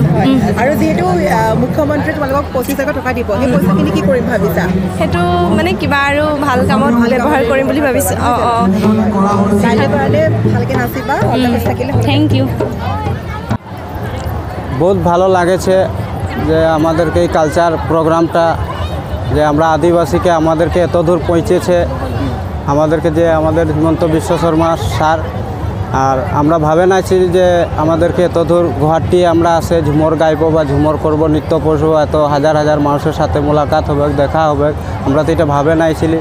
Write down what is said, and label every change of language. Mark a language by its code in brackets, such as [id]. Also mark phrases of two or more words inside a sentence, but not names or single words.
[as] যিহেতু মুখ্যমন্ত্ৰীয়ে তোমালোকক 25,000 টকা দিব, সেই পইচাখিনি কি কৰিম ভাবিছা? সেইটো মানে কিবা আৰু ভাল কামত ব্যৱহাৰ কৰিম বুলি ভাবিছোঁ। [en] thank you. [bn] বহুত ভালো লাগেছে যে আমাদেরকে এই [en] culture program, [bn] যে আমরা আদিবাসীকে আমাদেরকে এত দূর পৌঁছেছে, আমাদেরকে যে আমাদের হিমন্ত বিশ্ব শর্মা স্যার, আর আমরা ভাবে নাইছি যে আমাদেরকে এত দূর গুয়াহাটি আমরা আসে ঝুমর গাইব বা ঝুমর করব, নৃত্য করবো, এত হাজার হাজার মানুষের সাথে মোলাকাত হবে, দেখা হবে, আমরা তো এটা ভাবে নাইছিলি।